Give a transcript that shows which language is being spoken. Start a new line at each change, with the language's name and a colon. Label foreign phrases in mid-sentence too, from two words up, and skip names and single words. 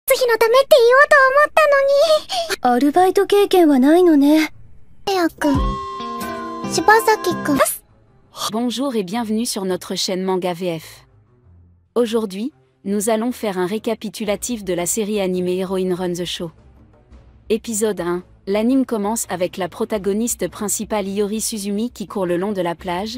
Japanese: 費のためって言おうと思ったのに。アルバイト経験はないのね。レアくん、柴崎くん。
French: Bonjour et bienvenue sur notre chaîne Manga VF. Aujourd'hui, nous allons faire un récapitulatif de la série animée Heroine Run the Show. Épisode 1. L'anime commence avec la protagoniste principale Iori Suzumi qui court le long de la plage.